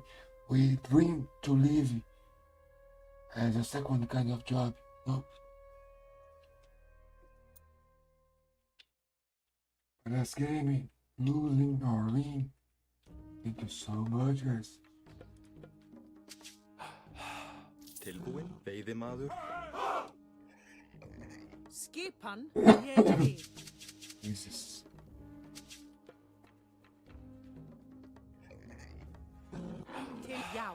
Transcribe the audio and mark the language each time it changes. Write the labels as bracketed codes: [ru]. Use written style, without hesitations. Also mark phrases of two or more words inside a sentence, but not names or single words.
[en] We dream to live as a second kind of job. No. Last game, losing or win. Thank you so much, guys. [is] Tilbúin, veiðimaður. Skipan ég vil. Jesus. Til já.